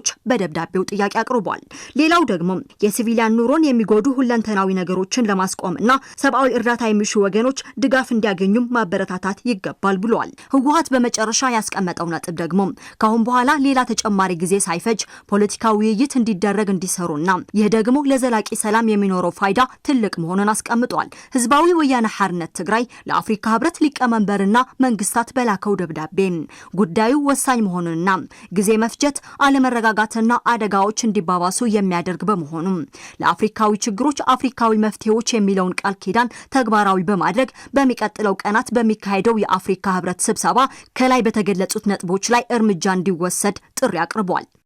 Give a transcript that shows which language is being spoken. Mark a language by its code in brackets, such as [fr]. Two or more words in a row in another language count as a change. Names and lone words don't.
[am] በደብዳቤው ጥያቄ አቅርቧል። ሌላው ደግሞ የሲቪሊያን ኑሮን የሚጎዱ ሁለንተናዊ ነገሮችን ለማስቆምና ሰብአዊ እርዳታ የሚሹ ወገኖች ድጋፍ እንዲያገኙም ማበረታታት ይገባል ብሏል። ህወሓት በመጨረሻ ያስቀመጠው ነጥብ ደግሞ ካሁን በኋላ ሌላ ተጨማሪ ጊዜ ሳይፈጅ ፖለቲካዊ ውይይት እንዲደረግ እንዲሰሩና ይህ ደግሞ ለዘላቂ ሰላም የሚኖረው ፋይዳ ትልቅ መሆኑን አስቀምጧል። ህዝባዊ ወያነ ሓርነት ትግራይ ለአፍሪካ ህብረት ሊቀመንበርና መንግስታት በላከው ደብዳቤ ጉዳዩ ወሳኝ መሆኑንና ጊዜ መፍጀት አለመረጋጋትና አደጋዎች እንዲባባሱ የሚያደርግ በመሆኑ ለአፍሪካዊ ችግሮች አፍሪካዊ መፍትሄዎች የሚለውን ቃል ኪዳን ተግባራዊ በማድረግ በሚቀጥለው ቀናት በሚካሄደው የአፍሪካ ህብረት ስብሰባ ከላይ በተገለጹት ነጥቦች ላይ እርምጃ እንዲወሰድ ጥሪ አቅርቧል።